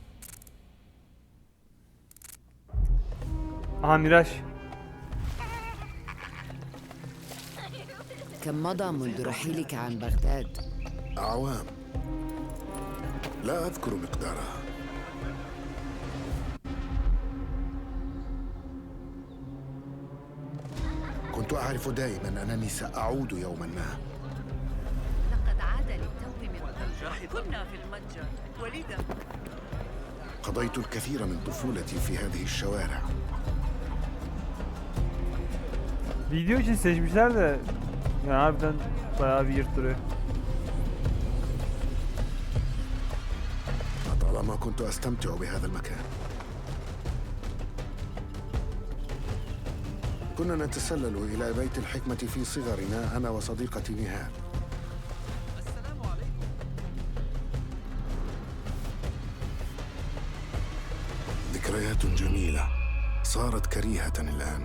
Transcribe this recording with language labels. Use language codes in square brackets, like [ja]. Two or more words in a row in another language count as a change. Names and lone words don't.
[tr] Aha Miraç. [ar] كم مضى منذ رحيلك عن بغداد؟ أعوام لا أذكر مقدارها. كنت أعرف دائما أنني سأعود يوما ما. لقد عاد للتو من طنجة. كنا في المتجر ولذا قضيت الكثير من طفولتي في هذه الشوارع. [tr] Video için seçmişler de yani harbiden bayağı bir yırttırıyor. [ar] طالما كنت أستمتع بهذا المكان. كنا نتسلل إلى بيت الحكمة في صغرنا أنا وصديقتي نهال. ذكريات جميلة صارت كريهة الآن.